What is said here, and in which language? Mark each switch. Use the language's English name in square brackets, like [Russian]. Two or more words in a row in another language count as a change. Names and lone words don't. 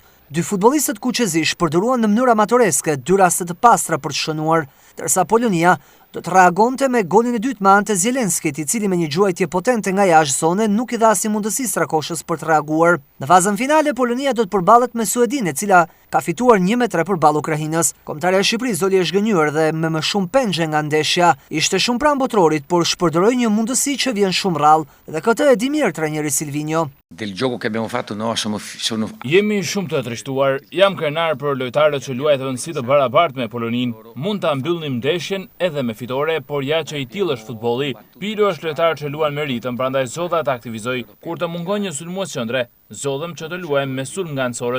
[Albanian] Dy futbollistët kuqezish përdoruan në mënyrë amatoreske 2 raste të pastra për të shënuar, ndërsa Polonia do të reagonte me golin e dytë me anë të Zielenskit, I cili me një gjuajtje potente nga jashtë zone nuk I dha asnjë mundësi Strakoshës për të reaguar. Në fazën finale Polonia do të përballet me Suedinë, e cila ka fituar 1-3 përballë Ukrainës. Kombëtarja e Shqipërisë Zoli Eshgënyer dhe me më shumë pengje nga ndeshja, ishte shumë pranë botrorit, por shpërdoroi një mundësi që vjen shumë rrallë, dhe këtë e di mirë trajneri Silvinjo. [Italian] Del gioco che abbiamo fatto no, sono [Albanian] Jemi shumë të trishtuar. Jam krenar për lojtarët që luajtën si të barabartë me Poloninë. Mund ta mbyllnim ndeshjen edhe me fitore, por ja që I tillë është futbolli. Pilo është lojtar që luan me ritëm, prandaj zodha të aktivizoj. Kur të mungon një sulmues qendre, zodhëm që të luajmë me sulm nga anësorët.